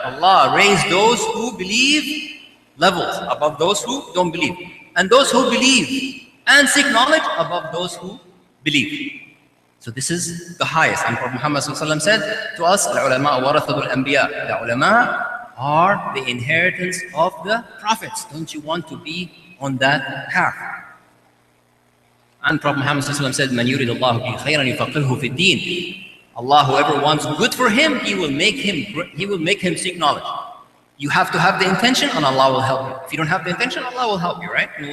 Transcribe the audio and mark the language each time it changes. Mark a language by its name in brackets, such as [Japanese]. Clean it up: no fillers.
[English] Allah raised those who believe levels above those who don't believe, and those who believe and seek knowledge above those who believe. So this is the highest. And Prophet Muhammad said to us, [Arabic] الْعُلَمَاءُ وَرَثَةُ الْأَنْبِيَاءِ. [English] The ulama are the inheritance of the prophets. Don't you want to be on that path? And Prophet Muhammad said, [Arabic] مَنْ يُرِدُ اللَّهُ بِهِ خَيْرًا يُفَقِّهُ فِي الدِّينِ. [English] Allah, whoever wants good for him, He will make him seek knowledge. You have to have the intention, and Allah will help you. If you don't have the intention, Allah will help you, right?